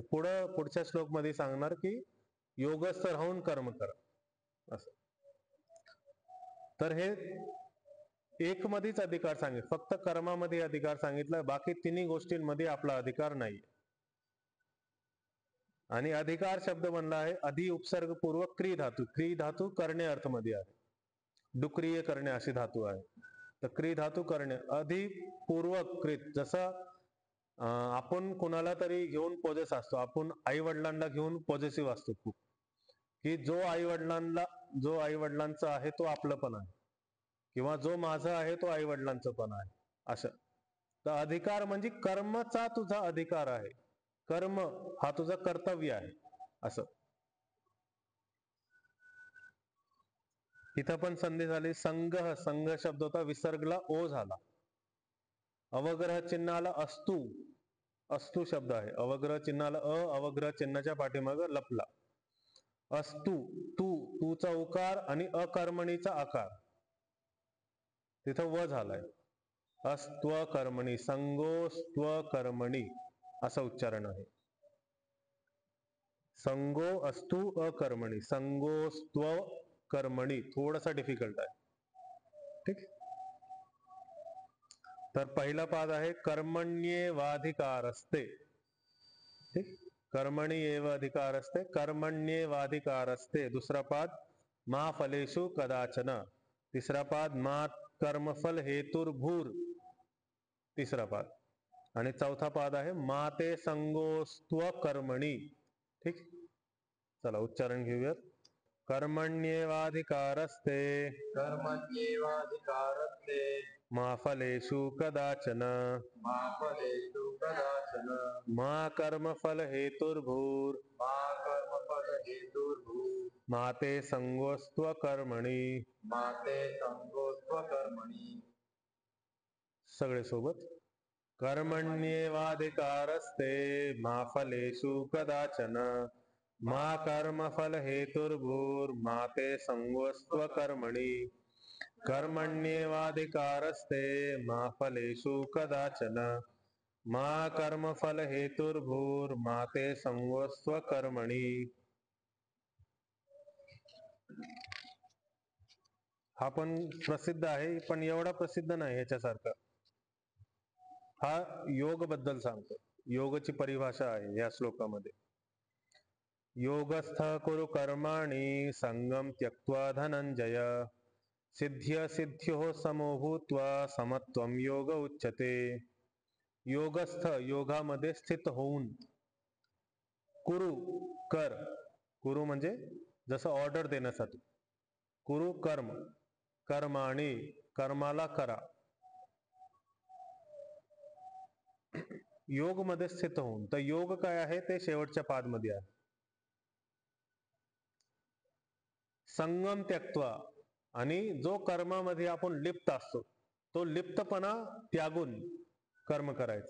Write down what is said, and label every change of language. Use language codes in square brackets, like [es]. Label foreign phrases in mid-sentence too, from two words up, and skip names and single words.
[mr] पुढच्या श्लोक मध्ये सांगणार की योगस्थ राहून कर्म कर असं. तर हे एक मध्येच अधिकार सांगितलं, फक्त कर्मामध्ये अधिकार सांगितलं, बाकी तिन्ही गोष्टींमध्ये आपला अधिकार नाही. आणि अधिकार शब्द बनला आहे अधि उपसर्ग पूर्वक क्री धातू. क्री धातू करणे अर्थ मध्ये आहे, डुक्रिय करणे अशी धातू आहे. तर क्री धातू करणे, अधि पूर्वक कृत. जसं आपण कोणाला तरी घेऊन पोजेस असतो, आपण आई वडिलांना घेऊन पॉझिटिव्ह असतो खूप, की जो आई वडिलांचा आहे तो आपलं पण आहे, किंवा जो माझा आहे तो आई वडिलांचं पण आहे असं. तर अधिकार म्हणजे कर्मचा तुझा अधिकार आहे, कर्म हा तुझं कर्तव्य आहे असं. इथं पण संधी झाली. संगह, संघ शब्द होता, विसर्गला ओ झाला. अवग्रह चिन्हाला अस्तु, अस्तु शब्द आहे, अवग्रह चिन्हाला अवग्रह चिन्हाच्या पाठीमाग लपला. अस्तु, तूचा उकार आणि अकर्मणीचा आकार, तिथं व झालाय. [sa] अस्त्व कर्मणी, संगोस्त्व कर्मणी असं उच्चारण आहे. संगो अस्तु अकर्मणी, संगोस्त्व कर्मणी थोडासा डिफिकल्ट आहे. [mr] ठीक. तर पहिला पाद आहे कर्मण्येवाधिकारस्ते. ठीक, [sa] कर्मणी एव अधिकारस्ते, [mr] कर्मण्येवाधिकारस्ते. दुसरा पाद [sa] मा फलेषु कदाचन. [mr] तिसरा पाद [sa] मा कर्मफल हेतुर्भूर. [mr] तिसरा पाद. आणि चौथा पाद आहे [sa] मा ते संगोस्त्व कर्मणी. [mr] ठीक, चला उच्चारण घेऊयात. [sa] कर्मण्येवाधिकारस्ते, कर्मण्येवाधिकारस्ते, मा फलेषु कदाचन, मा फलेषु कदाचन, मा कर्मफल हेतुर्भूर, मा कर्मफल हेतुर्भूः, मा ते संगोस्त्व कर्मणी. मा ते संगोस्त्व कर्मणि. [mr] सगळे सोबत. [sa] कर्मण्येवाधिकारस्ते, मा फलेषु कदाचन, मा कर्मफल हेतुर्भूर, मा ते संगोस्त्व कर्मणी. कर्मण्येवाधिकारस्ते, मा फलेषु कदाचन, मा कर्मफल हेतुर्भूर, मा ते संगोस्त्व कर्मणी. [mr] हा पण प्रसिद्ध आहे, पण एवढा प्रसिद्ध नाही ह्याच्यासारखा. हा योग बद्दल सांगतो. योगची परिभाषा आहे या श्लोकामध्ये. [sa] योगस्थ कुरु कर्माणि संगम त्यक्त्वा धनंजय, सिद्ध्य सिद्ध्यो समो भूत्वा समत्वम योग उच्यते. [mr] योगस्थ, योगामध्ये स्थित होऊन, कुरु कर, कुरु म्हणजे जसं ऑर्डर देण्यासाठी, [sa] कुरु कर्म, [mr] कर्माणि कर्माला करा, योग मध्ये स्थित होऊन. तर योग काय आहे ते शेवटच्या पाद मध्ये आहे. [sa] संगम त्यक्त्वा, [mr] आणि जो कर्मामध्ये आपण लिप्त असतो तो लिप्तपणा त्यागून कर्म करायचं.